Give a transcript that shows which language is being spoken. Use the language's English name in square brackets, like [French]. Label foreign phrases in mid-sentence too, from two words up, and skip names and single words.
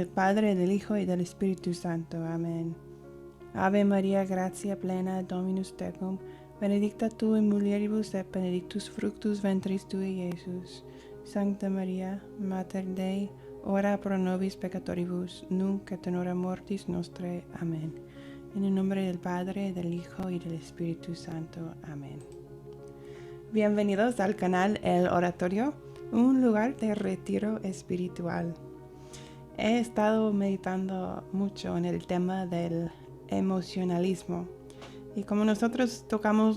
[Spanish] Padre, del Hijo y del Espíritu Santo. Amén. [Latin] Ave María, gratia plena, Dominus tecum, benedicta tu in mulieribus et benedictus fructus ventris tui, Iesus. Sancta Maria, Mater Dei, ora pro nobis peccatoribus, nunc et in hora mortis nostrae. [Spanish] Amén. En el nombre del Padre, del Hijo y del Espíritu Santo. Amén. Bienvenidos al canal El Oratorio, un lugar de retiro espiritual. He estado meditando mucho en el tema del emocionalismo y como nosotros tocamos